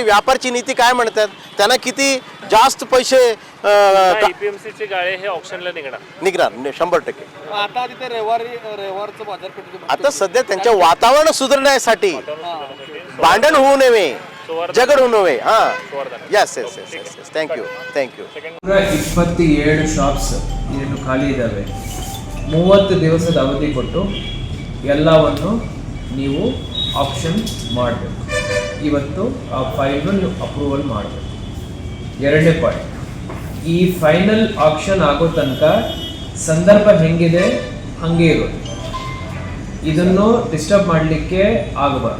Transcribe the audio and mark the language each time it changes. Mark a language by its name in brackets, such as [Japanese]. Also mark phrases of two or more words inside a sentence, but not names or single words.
[Marathi] व्यापारची नीती काय म्हणतात, त्यांना किती जास्त पैसे APMCचे गाळे हे ऑप्शनला निघणार 100%. आता तिथे रविवारचं बाजारपेठ आता सध्या त्यांच्या वातावरण सुधारण्यासाठी भांडण होऊ नये, झगड होऊ नये. [English] yes thank you [Kannada] 27 ಶಾಪ್ಸ್ ಇನ್ನು ಖಾಲಿ ಇದ್ದಾವೆ. 30 ದಿವಸದ ಅವಧಿ ಕೊಟ್ಟು ಎಲ್ಲವನ್ನು ನೀವು ಆಪ್ಷನ್ ಮಾಡಬೇಕು. ಇವತ್ತು ಆ ಫೈಲ್ನ ನೀವು ಅಪ್ರೂವಲ್ ಮಾಡಬೇಕು. 2ನೇ ಪಾಯಿಂಟ್, ಈ [English] final option [Kannada] ಆಗೋ ತನಕ ಸಂದರ್ಭ ಹೆಂಗಿದೆ ಹಾಗೆ ಇರೋದು, ಇದನ್ನು ಡಿಸ್ಟರ್ಬ್ ಮಾಡಲಿಕ್ಕೆ ಆಗಬಾರ್ದು.